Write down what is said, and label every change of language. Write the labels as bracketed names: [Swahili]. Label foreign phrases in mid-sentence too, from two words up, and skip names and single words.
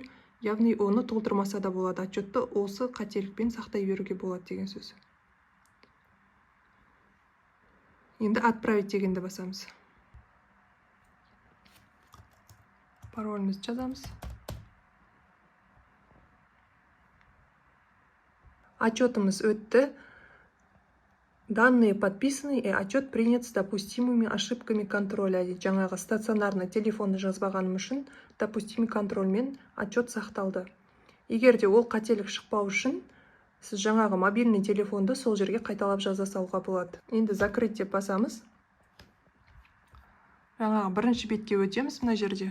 [Kazakh] Яғни оны толтырмаса да болады. Отчетты осы қателікпен сақтай беруге болады деген сөз. Енді отправить дегенді басамыз. Паролімізді жазамыз. Отчетымыз өтті. [Russian] Данные подписаны и отчет принят с допустимыми ошибками контроля. [Kazakh] Жаңағы [Russian] стационарный телефонды [Kazakh] жазбағаным үшін [Russian] допустимый контрольмен [Kazakh] отчет сақталды. Егер де ол қателік шықпау үшін, сіз жаңағы [Russian] мобильный телефонды [Kazakh] сол жерге қайталап жаза салуға болады. Енді закрыть деп басамыз. Жаңағы бірінші бетке өтеміз, мына жерде.